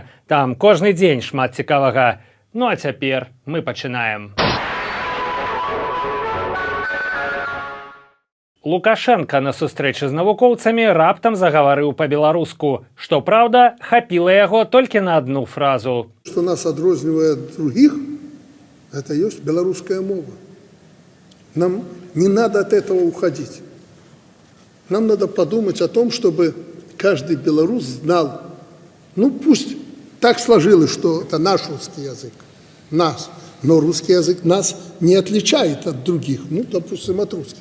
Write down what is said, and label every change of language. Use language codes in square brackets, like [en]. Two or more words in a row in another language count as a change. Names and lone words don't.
[be] Там кожны дзень шмат цікавага. Ну а цяпер мы пачынаем. Лукашенко на сустрэчы з навукоўцамі раптам загаварыў па-беларуску. Што праўда, хапіла яго толькі на одну фразу. [ru] Что нас [be] адрознівае ад [ru] других, это есть белорусская мова. Нам не надо от этого уходить. Нам надо подумать о том, чтобы каждый белорус знал, ну пусть так сложилось, что это наш русский язык, нас, но русский язык нас не отличает от других, ну, допустим, от русских.